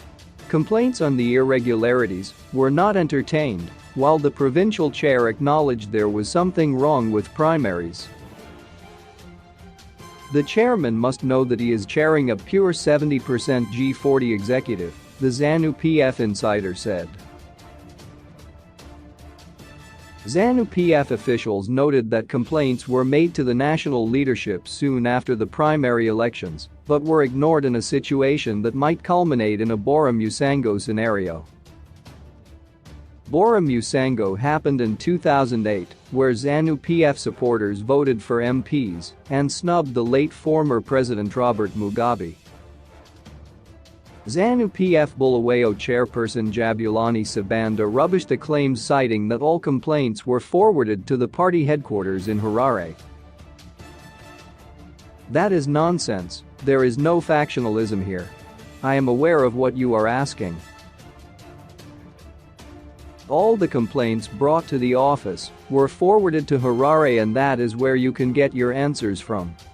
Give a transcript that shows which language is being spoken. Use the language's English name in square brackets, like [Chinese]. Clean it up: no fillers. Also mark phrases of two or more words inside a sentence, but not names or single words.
[English] Complaints on the irregularities were not entertained, while the provincial chair acknowledged there was something wrong with primaries. The chairman must know that he is chairing a pure 70% G40 executive, the Zanu-PF insider said. Zanu-PF officials noted that complaints were made to the national leadership soon after the primary elections, but were ignored in a situation that might culminate in a [Shona] Bhora musango [English] scenario. [Shona] Bhora musango [English] happened in 2008, where Zanu-PF supporters voted for MPs and snubbed the late former President Robert Mugabe. Zanu-PF Bulawayo chairperson Jabulani Sabanda rubbished the claims, citing that all complaints were forwarded to the party headquarters in Harare. "That is nonsense. There is no factionalism here. I am aware of what you are asking. All the complaints brought to the office were forwarded to Harare, and that is where you can get your answers from.